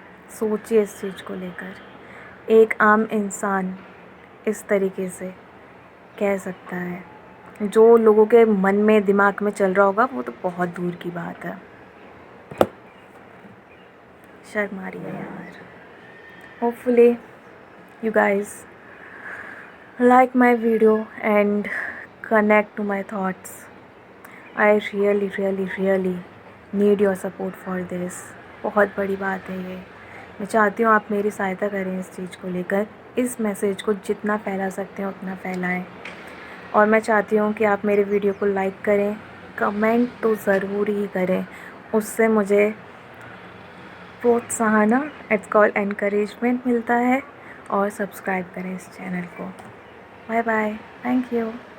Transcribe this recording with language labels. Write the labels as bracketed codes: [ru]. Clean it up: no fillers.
[hi] सोचिए इस चीज़ को लेकर। एक आम इंसान इस तरीके से कह सकता है, जो लोगों के मन में दिमाग में चल रहा होगा वो तो बहुत दूर की बात है। शर्म आ रही है यार। [en] Hopefully you guys like my video and connect to my thoughts. I really need your support for this. [hi] बहुत बड़ी बात है ये। मैं चाहती हूँ आप मेरी सहायता करें इस चीज़ को लेकर। इस मैसेज को जितना फैला सकते हैं उतना फैलाएं। और मैं चाहती हूँ कि आप मेरे वीडियो को लाइक करें, कमेंट तो ज़रूर ही करें। उससे मुझे प्रोत्साहन, इट्स कॉल्ड एनकरेजमेंट मिलता है। और सब्सक्राइब करें इस चैनल को। Bye bye, thank you.